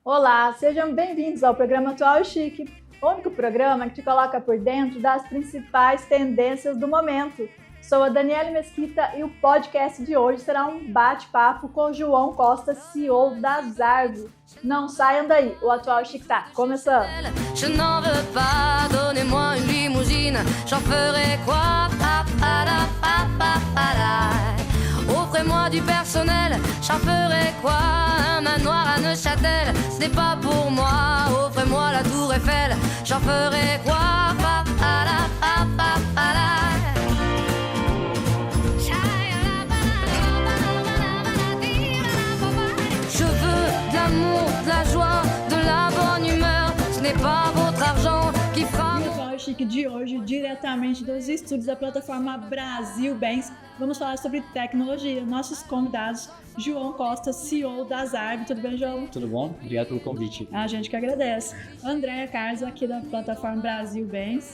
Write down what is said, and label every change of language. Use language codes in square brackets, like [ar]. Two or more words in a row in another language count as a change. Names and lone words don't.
[pt] Olá, sejam bem-vindos ao programa Atual e Chique, o único programa que te coloca por dentro das principais tendências do momento. Sou a Daniele Mesquita e o podcast de hoje será um bate-papo com o João Costa, CEO da Zarv. Não saiam daí, o Atual e Chique está começando. [fr] Je n'en veux pas, donnez-moi une limousine, j'en ferai quoi? Offrez-moi du personnel, j'en ferai quoi? Un manoir à Neuchâtel, ce n'est pas pour moi. Offrez-moi la tour Eiffel, j'en ferai quoi? Je veux de l'amour, de la joie, de la bonne humeur, ce n'est pas votre argent qui fera... [pt] No Atual e Chique de hoje, diretamente dos estúdios da plataforma Brasil Bens, vamos falar sobre tecnologia. Nossos convidados, João Costa, CEO da Zarv. Tudo bem, João? Tudo bom? Obrigado pelo convite. A gente que agradece. Andréia Carlos, aqui da plataforma Brasil Bens.